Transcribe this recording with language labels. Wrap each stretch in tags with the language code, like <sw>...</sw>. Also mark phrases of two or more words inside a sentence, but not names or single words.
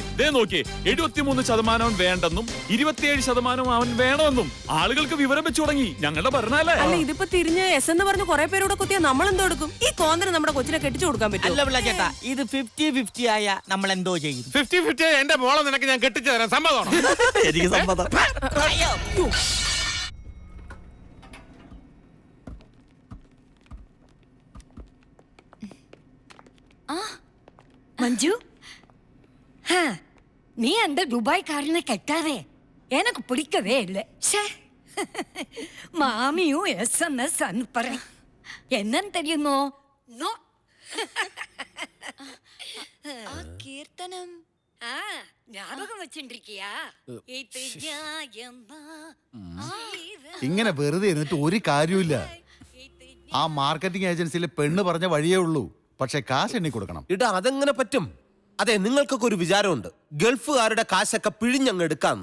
<ml>ദേ നോക്കിയേ, 73% വേണ്ടെന്നും 27% അവൻ വേണമെന്നും ആളുകൾക്ക് വിവരം വെച്ചു തുടങ്ങി. ഞങ്ങളുടെ ഭരണല്ലേ. അല്ല, ഇതിപ്പോ തിരിഞ്ഞ് എസ് എന്ന് പറഞ്ഞ് കുറെ പേരോട് കുത്തിയാ നമ്മൾ എന്തോ എടുക്കും? ഈ കോന്തന് നമ്മുടെ കൊച്ചിനെ കെട്ടിച്ചു കൊടുക്കാൻ പറ്റും? അല്ല പിള്ള ചേട്ടാ, ഇത് 50-50 ആയ നമ്മൾ എന്തോ ചെയ്യും? 50-50 എന്റെ മോളെ നിനക്ക് ഞാൻ കെട്ടിച്ചു തരാം. സമ്മതമാണോ? എനിക്ക് സമ്മതം.</ml> <ta>மஞ்சு, நீ அந்த துபாய்க்காரனை கெட்டாதே, எனக்கு பிடிக்கவே இல்லை. மாமியும் SMS அனுப்புறேன். என்னன்னு தெரியுமோ? நோ.</ta> <ml>കീർത്തനം</ml> <ta>ஞாபகம் வச்சுருக்கியா?</ta> <ml>ഇങ്ങനെ വെറുതെ എന്നിട്ട് ഒരു കാര്യമില്ല. ആ</ml> <en>marketing agencyയിലെ</en> <ml>പെണ്ണ് പറഞ്ഞ വഴിയേ ഉള്ളൂ. പക്ഷെ കാശ് എണ്ണി കൊടുക്കണം. ഇടാ, അതെങ്ങനെ പറ്റും? അതെ, നിങ്ങൾക്കൊക്കെ ഒരു വിചാരമുണ്ട്, ഗൾഫുകാരുടെ കാശൊക്കെ പിഴിഞ്ഞങ്ങ് എടുക്കാന്ന്.</ml>